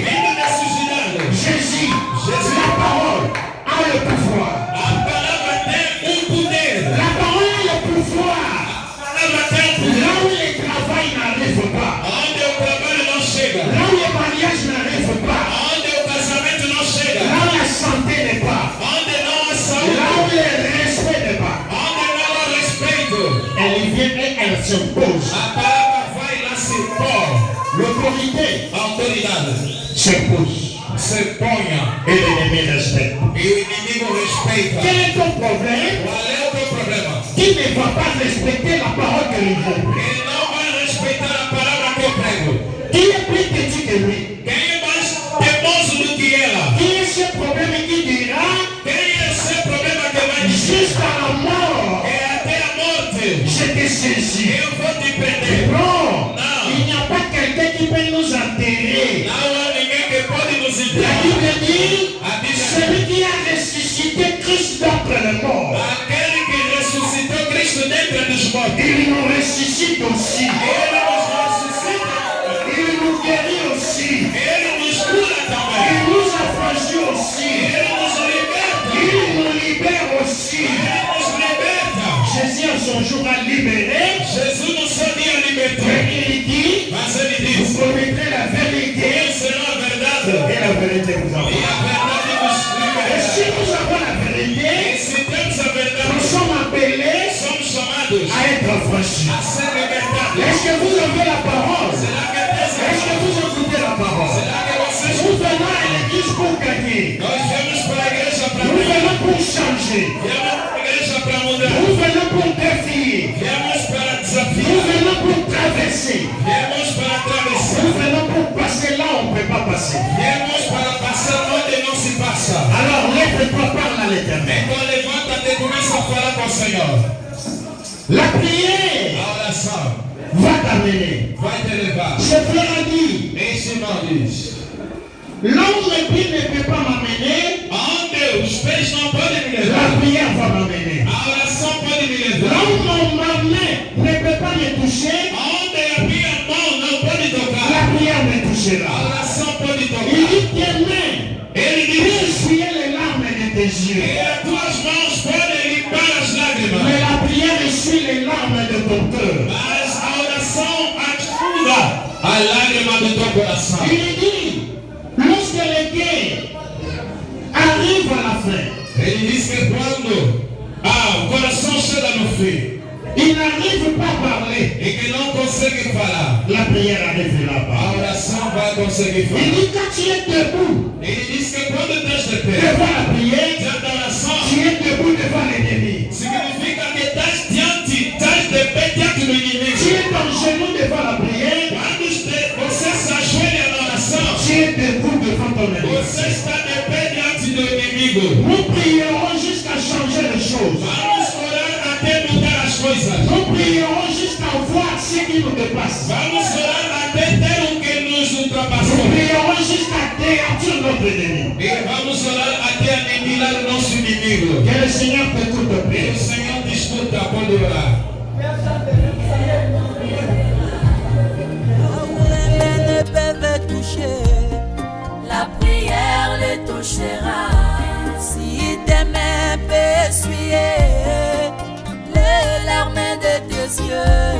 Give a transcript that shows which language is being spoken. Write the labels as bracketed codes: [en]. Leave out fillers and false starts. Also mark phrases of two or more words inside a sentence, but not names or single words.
[pt] vindo da sujidade. [fr] Jésus, la parole a le pouvoir. [pt] A palavra tem poder. [fr] La parole a le pouvoir. [pt] A palavra tem poder. [fr] Là où le travail n'arrive pas, [pt] Onde o trabalho não chega. [fr] là où le mariage n'arrive pas, [pt] Onde o casamento não chega. [fr] là où la santé n'est pas, [pt] Onde não há [fr] là [pt] saúde. [fr] où le respect n'est pas, [pt] Onde não há respeito. [fr] elle vient et elle s'impose. [pt] A palavra vai lá se pôr. [fr] L'autorité [pt] A autoridade [fr] s'impose. [pt] se ponha [fr] et l'ennemi respecte. [pt] e o inimigo respeita. [fr] Quel est ton problème? [pt] Qual é o teu problema? [fr] Qui ne va pas respecter la parole que nous avons? [pt] Ele não vai respeitar a palavra que eu prego. [fr] Qui est plus petit que lui? [pt] Quem é mais teimoso do que ela? [fr] Qui est ce problème qui dira [pt] Quem é esse problema que vai dizer? [fr] jusqu'à la mort, [pt] É até a morte. [fr] je te saisis? [pt] Eu vou te prender. [fr] Non, Non. il n'y a pas quelqu'un qui peut nous enterrer. [pt] Não há ninguém que pode nos [fr] La [pt] enterrar. [fr] Bible dit, [pt] A Bíblia [fr] celui qui a ressuscité Christ d'entre les morts, [pt] aquele que ressuscitou Cristo dentre dos mortos. [fr] il nous ressuscite aussi. [pt] Ele nos ressuscita. [fr] Il nous guérit aussi. [pt] Ele nos cura também. [fr] Il nous affranchit aussi. [pt] Ele nos liberta. [fr] Il nous libère aussi. [pt] Ele nos liberta. [fr] Jésus en son jour a libéré. [pt] Jesus no seu dia [fr] Et [pt] libertou. [fr] il dit, [pt] Mas ele [fr] vous [pt] disse: [fr] connaîtrez la vérité [pt] Ele será a verdade. [fr] et la vérité vous en [pt] E [fr] fera. [pt] a verdade nos [fr] Et si [pt] libertará. [fr] nous avons la [pt] E [fr] vérité, [pt] se temos a [fr] nous [pt] verdade, [fr] sommes appelés [pt] somos chamados [fr] à être affranchis. [pt] a ser libertados. [fr] Est-ce que vous avez la parole? [pt] Será que é [fr] Est-ce que [pt] dessa? [fr] vous écoutez la parole? [pt] Será que vocês? [fr] Nous venons à l'église pour gagner. [pt] Nós viemos para a igreja para [fr] Nous [pt] mudar. [fr] venons pour changer. [pt] Viemos para a igreja para mudar. [fr] Nous venons pour défier. [pt] Viemos para [fr] Nous [pt] desafiar. [fr] venons pour traverser. [pt] Viemos para atravessar. [fr] Nous venons pour passer là où on ne peut pas passer. [pt] Viemos para passar onde não se passa. [fr] Alors lève-toi, parle à l'Éternel. [pt] Então levanta-te e começa a falar com o Senhor. [fr] La prière [pt] A oração [fr] va t'amener. [pt] vai te levar. [fr] Ce frère a dit, [pt] Esse irmão diz: [fr] là où mes pieds ne peuvent pas m'amener, [pt] aonde os pés não podem me [fr] la [pt] levar, [fr] prière va m'amener. [pt] a oração pode me [fr] Là [pt] levar. [fr] où ma main ne peut pas me toucher, [pt] Aonde a minha mão não pode tocar, [fr] la prière me [pt] a [fr] touchera. [pt] oração pode [fr] Il [pt] tocar. [fr] dit tes mains, [pt] Ele [fr] il [pt] diz: [fr] essuyer les larmes de tes yeux. [pt] e as tuas mãos podem limpar as [fr] Mais [pt] lágrimas, [fr] la prière essuie les larmes de ton cœur. [pt] mas a oração ajuda a lágrima do teu coração. [fr] Il dit, lorsque les guerres arrivent à la fin, [pt] Ele diz que quando o coração chega no fim [fr] il n'arrive pas à parler. [pt] e que não consegue falar, [fr] La prière arrive [pt] a [fr] là-bas. [pt] oração vai conseguir [fr] Il [pt] falar. [fr] dit, quand tu es debout [pt] Ele diz que quando estás de pé, [fr] devant la prière, [pt] diante da oração, [fr] tu es debout devant l'ennemi. [pt] significa que estás de pé diante do [fr] Tu [pt] inimigo. [fr] es en genou devant la prière, [pt] Quando você se ajoelha na oração, [fr] tu es debout devant ton ennemi. [pt] você está de pé diante do inimigo. [fr] Nous prierons jusqu'à changer les choses. [pt] Vamos orar até mudar as coisas. [fr] Nous prierons jusqu'à voir ce qui nous dépasse. [pt] Vamos orar até ter o que nos [fr] Nous [pt] ultrapassou. [fr] prierons jusqu'à détruire notre ennemi. [pt] E vamos orar até aniquilar o nosso inimigo. [fr] Que le Seigneur t'écoute de [pt] E o [fr] prière. [pt] Senhor te escuta, pode orar. [fr] Ne peuvent toucher, la prière les touchera. Si tes mains peuvent essuyer les larmes de tes yeux,